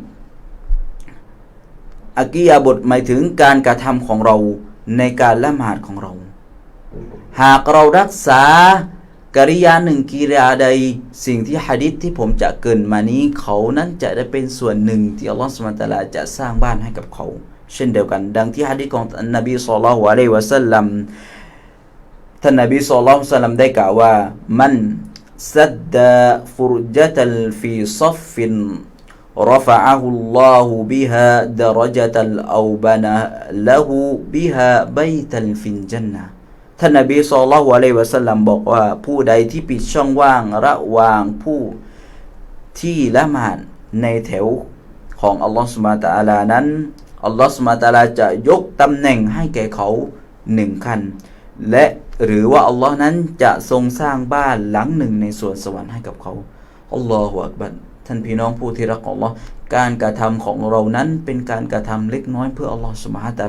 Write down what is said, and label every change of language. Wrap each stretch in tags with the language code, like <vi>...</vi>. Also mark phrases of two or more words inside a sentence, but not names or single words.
<th>อักียาบทหมายถึงการกระทำของเราในการละหมาดของเราหากเรารักษากริยาหนึ่งกิริยาใดสิ่งที่หะดีษที่ผมจะเกริ่นมานี้เขานั้นจะได้เป็นส่วนหนึ่งที่</th> <ar>الله سبحانه وتعالى</ar> <th>จะสร้างบ้านให้กับเขาเช่นเดียวกันดังที่หะดีษของท่านนบี</th> <ar>صلى الله عليه وسلم</ar> <th>ท่านนบี</th> <ar>صلى الله عليه وسلم</ar> <th>ได้กล่าวว่า</th> <ar>من سد فرجة في صف رفعه الله بها درجة أو بنى له بها بيتا في الجنة</ar> <th>ท่านนบี</th> <ar>صلى الله عليه وسلم</ar> <th>บอกว่าผู้ใดที่ปิดช่องว่างระหว่างผู้ที่ละหมาดในแถวของ</th> <ar>الله سبحانه وتعالى</ar> <th>นั้น</th> <ar>الله سبحانه وتعالى</ar> <th>จะยกตำแหน่งให้แก่เขา 1 ขั้นและหรือว่าอัลลอฮ์นั้นจะทรงสร้างบ้านหลังหนึ่งในสวนสวรรค์ให้กับเขา</th> <ar>الله أكبر</ar> <th>ท่านพี่น้องผู้ที่รักของอัลลอฮ์การกระทำของเรานั้นเป็นการกระทำเล็กน้อยเพื่อ</th> <ar>الله سبحانه وتعا</ar>